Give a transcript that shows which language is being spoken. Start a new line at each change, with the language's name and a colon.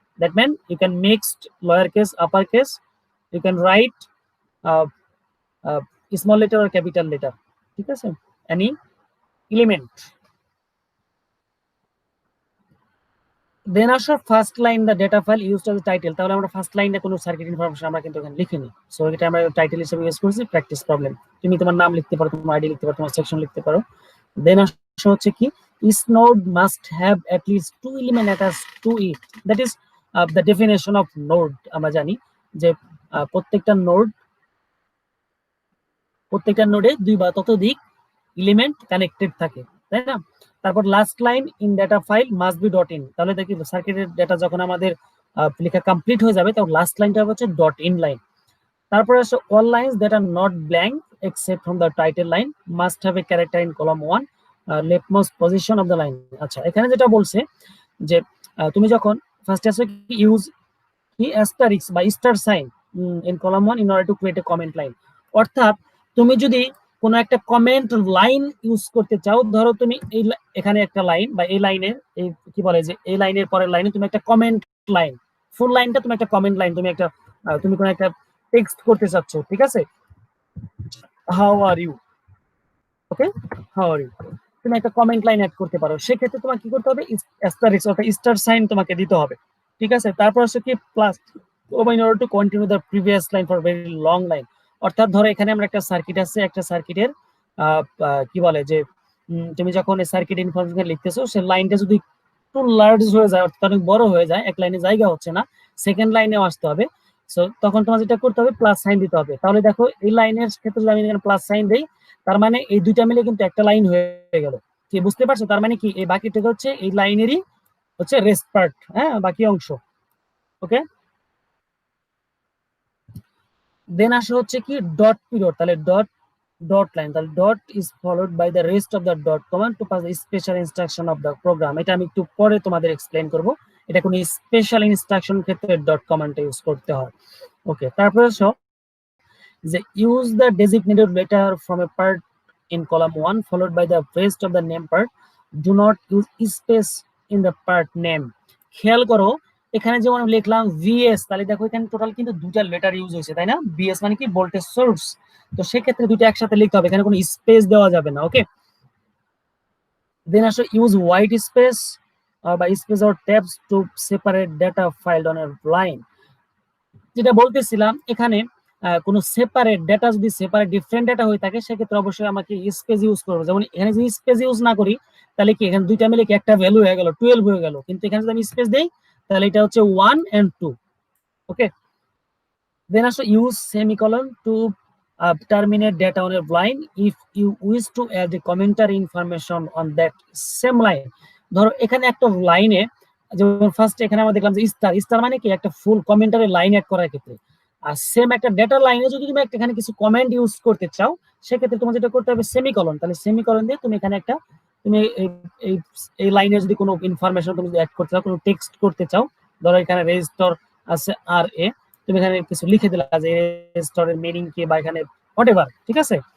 English: that mean you can mixed lower case upper case, you can write small letter আর capital letter,
Bangla: ঠিক আছে,
English: Any element. Then আসো first line the data file used as title.
Bangla: তাহলে আমরা first লাইনে কোনো circuit information আমরা কিন্তু এখানে লিখিনি, সো এটা আমরা টাইটেল হিসেবে ইউজ করছি প্র্যাকটিস প্রবলেম। তুমি তোমার নাম লিখতে পারো, তোমার আইডি লিখতে পারো, তোমার সেকশন লিখতে পারো। দেন আসো হচ্ছে কি
English: each node must have at least 2 element attached to it, that is the definition of node।
Bangla: আমরা জানি যে প্রত্যেকটা নোডে 2 বা ততোধিক এলিমেন্ট কানেক্টেড থাকে, তাই না? তারপর
English: Last line in data file must be dot in.
Bangla: তাহলে দেখি সার্কিটের ডাটা যখন আমাদের লেখা কমপ্লিট হয়ে যাবে, তখন লাস্ট লাইনটা হচ্ছে ডট ইন লাইন। তারপরে আছে
English: All lines that are not blank except from the title line must have a character in column 1 leftmost position of the line।
Bangla: আচ্ছা, এখানে যেটা বলছে যে তুমি যখন ফার্স্টে আসো
English: Use কি asterisk বা star sign in column 1 in order to create a comment line.
Bangla: অর্থাৎ তুমি যদি কোনো একটা কমেন্ট লাইন ইউজ করতে চাও, ধরো তুমি এই এখানে একটা লাইন বা এই লাইনের এই কি বলে যে এই লাইনের পরের লাইনে তুমি একটা কমেন্ট লাইন, ফুল লাইনটা তুমি একটা কমেন্ট লাইন, তুমি একটা তুমি কোনো একটা টেক্সট করতে চাচ্ছ, ঠিক আছে,
English: how are you, okay, how are you,
Bangla: তুমি একটা কমেন্ট লাইন অ্যাড করতে পারো। সেক্ষেত্রে তোমাকে কি করতে হবে? অ্যাস্টারিক্স অর্থাৎ স্টার সাইন তোমাকে দিতে হবে, ঠিক আছে। তারপর হচ্ছে কি
English: Plus in order to continue the previous line for very long line।
Bangla: অর্থাৎ ধরো এখানে আমরা একটা সার্কিট আছে, একটা সার্কিটের কি বলে যে তুমি যখন এই সার্কিট ইনফরমেশন লিখতেছো, সেই লাইনটা যদি একটু লার্জ হয়ে যায়, অর্থাৎ অনেক বড় হয়ে যায়, এক লাইনে জায়গা হচ্ছে না, সেকেন্ড লাইনেও আসতে হবে, সো তখন তোমার যেটা করতে হবে প্লাস সাইন দিতে হবে। তাহলে দেখো এই লাইনের ক্ষেত্রে যদি আমি এখানে প্লাস সাইন দেই, তার মানে এই দুইটা মিলে কিন্তু একটা লাইন হয়ে গেল। কি বুঝতে পারছো? তার মানে কি এই বাকিটা হচ্ছে এই লাইনেরই হচ্ছে রেস্ট পার্ট, হ্যাঁ বাকি অংশ। ওকে, দেন আসে হচ্ছে কি ডট পিরিয়ড।
English: তাহলে dot line, তাহলে dot is followed by the rest of the dot command to pass the special instruction of the program.
Bangla: এটা আমি একটু পরে তোমাদের এক্সপ্লেন করব, এটা কোনো স্পেশাল ইনস্ট্রাকশন ক্ষেত্রে ডট কমান্ডটা ইউজ করতে হয়। ওকে, তারপরে যে
English: Use the designated letter from a part in column 1 followed by the rest of the name part, do not use space in the part name।
Bangla: খেয়াল করো এখানে যেমন লিখলাম ভিএস, তাহলে দেখো এখানে টোটাল কিন্তু দুইটা লেটার ইউজ হয়েছে, তাই না? ভিএস মানে কি ভোল্টেজ সোর্স, তো সেক্ষেত্রে দুইটা একসাথে লিখতে হবে, এখানে কোনো স্পেস দেওয়া যাবে না।
English: Okay, then আসো use white space বা space or tabs to separate data file on a line.
Bangla: যেটা বলতেছিলাম এখানে কোনো সেপারেট ডাটা যদি সেপারেট ডিফারেন্ট ডাটা হয়ে থাকে, সেক্ষেত্রে অবশ্যই আমাকে স্পেস ইউজ করবো। যেমন এখানে যদি স্পেস ইউজ না করি, তাহলে কি এখানে দুইটা মিলে কি একটা ভ্যালু হয়ে গেল 12 হয়ে গেল, কিন্তু এখানে যদি আমি স্পেস দেই তাহলে এটা হচ্ছে 1 and 2।
English: Okay, then আসো use semicolon to terminate data on a line if you wish to add the commentary information on that same line।
Bangla: ধরো এখানে একটা লাইনে যেমন ফার্স্ট এখানে আমরা দেখলাম যে স্টার, স্টার মানে কি একটা ফুল কমেন্টারি লাইন অ্যাড করার ক্ষেত্রে, আর সেম একটা ডেটা লাইনে যদি তুমি এখানে কিছু কমেন্ট ইউজ করতে চাও, সেক্ষেত্রে তোমার যেটা করতে হবে সেমিকলন। তাহলে সেমিকলন দিয়ে তুমি এখানে একটা তুমি এই লাইনে যদি কোনো ইনফরমেশন তুমি অ্যাড করতে চাও, কোনো টেক্সট করতে চাও, ধরো এখানে রেজিস্টর আছে আর এ, তুমি এখানে কিছু লিখে দিলা যে রেজিস্টরের মিনিং কি বা এখানে হোয়াটএভার, ঠিক আছে।